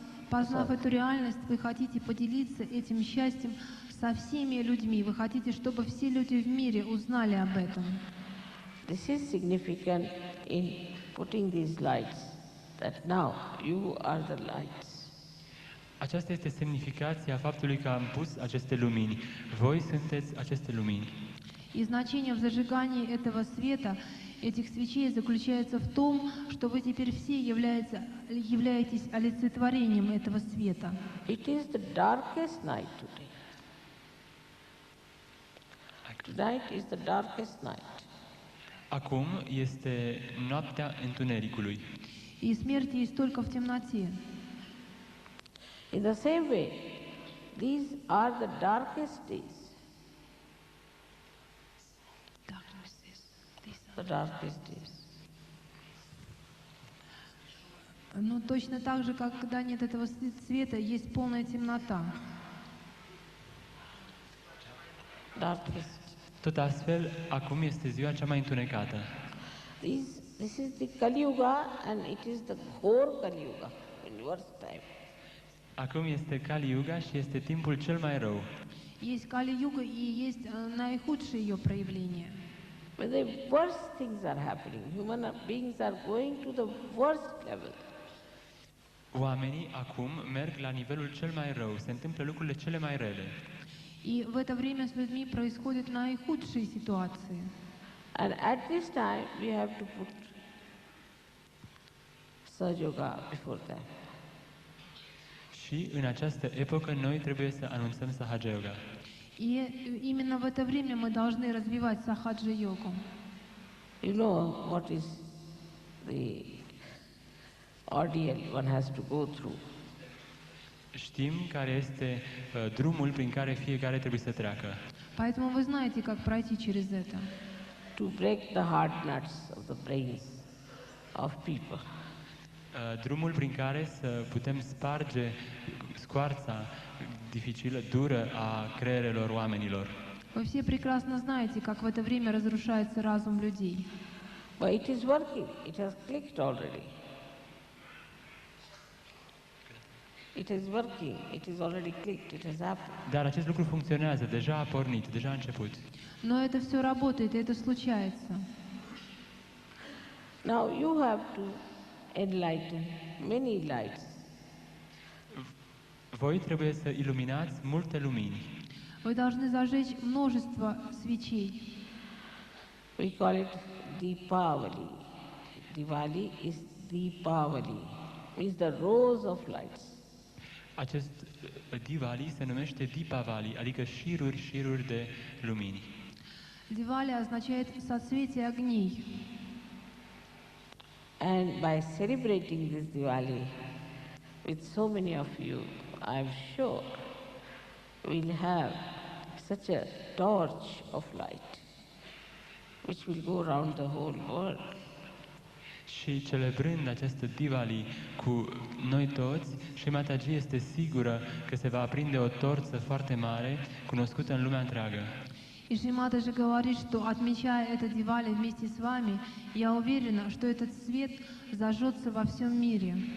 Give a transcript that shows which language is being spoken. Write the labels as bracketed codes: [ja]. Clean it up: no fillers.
[ru] Познав эту реальность, вы хотите поделиться этим счастьем со всеми людьми. Вы хотите, чтобы все люди в мире узнали об этом. [en] This is significant in putting these lights, that now you are the lights. [ro] Aceasta este semnificația faptului că am pus aceste lumini. Voi sunteți aceste lumini. [ru] И значение в зажигании этого света, этих свечей, заключается в том, что вы теперь все являетесь олицетворением этого света. [en] It is the darkest night today. Tonight is the darkest night. [ro] Acum este noaptea întunericului. [ru] И смерть есть только в темноте. [en] In the same way, these are the darkest days. The darkest days. [ru] Но точно так же, как когда нет этого света, есть полная темнота. [en] Darkest. [ro] Tot astfel, acum este ziua cea mai întunecată. [en] This is the Kali Yuga and it is the ghor Kali Yuga, in worst time. [ro] Acum este Kali Yuga și este timpul cel mai rău. [ru] Есть Кали-юга и есть наихудшее ее проявление. [en] When the worst things are happening, human beings are going to the worst level. [ro] Oamenii acum merg la nivelul cel mai rău, se întâmplă lucrurile cele mai rele. [ru] И в это время с людьми происходят наихудшие ситуации. [en] And at this time, we have to put Sahaja Yoga before that. [ro] Și în această epocă noi trebuie să anunțăm Sahaja Yoga. [ru] И именно в это время мы должны развивать сахаджа-йогу. [en] You know what is the ordeal one has to go through. [ro] Știm care este drumul prin care fiecare trebuie să treacă. [ru] Поэтому вы знаете, как пройти через это. [en] to break the hard nuts of the brains of people. [ro] Drumul prin care să putem sparge scoarța dificilă, dură a creierelor oamenilor. [ru] Вы все прекрасно знаете, как в это время разрушается разум людей. [en] But it is working. It has clicked already. It is working. It is already clicked. It has happened. [ro] Dar acest lucru funcționează, deja a pornit, deja a început. [ru] Но это все работает, и это случается. [en] Now you have to enlighten many lights. [ro] Voi trebuie să iluminați multe lumini. [ru] Вы должны зажечь множество свечей. [en] We call it Deepavali. Diwali is Deepavali. Means the rows of lights. [ro] Acest Diwali se numește Deepavali, adică șiruri de lumini. [ru] Дивали означает соцветие огней. [en] And by celebrating this Diwali with so many of you, I am sure we'll have such a torch of light which will go around the whole world. [ro] Și celebrând această Diwali cu noi toți, și Mataji este sigură că se va aprinde o torță foarte mare, cunoscută în lumea întreagă. [ru] И Шримата же говорит, что отмечая это Дивали вместе с вами, я уверена, что этот свет зажжется во всем мире.